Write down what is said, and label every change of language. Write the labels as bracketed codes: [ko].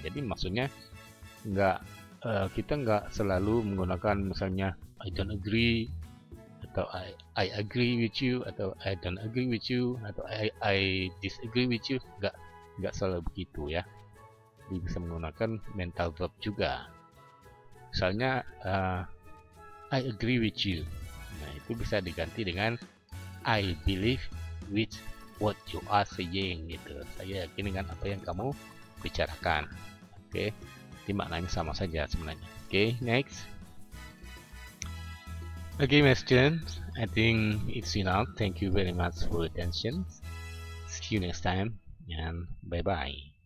[id] Jadi maksudnya kita nggak selalu menggunakan misalnya [en] I don't agree [id] atau [en] I agree with you [id] atau [en] I don't agree with you [id] atau [en] I disagree with you, [id] nggak selalu begitu ya. Jadi bisa menggunakan mental verb juga. [en] Misalnya I agree with you. [id] Nah, itu bisa diganti dengan [en] I believe with what you are saying [id] gitu. Saya yakin dengan apa yang kamu bicarakan. Oke, jadi maknanya sama saja sebenarnya. [en] Oke, next. Okay, my students, I think it's enough. Thank you very much for your attention. See you next time and bye bye.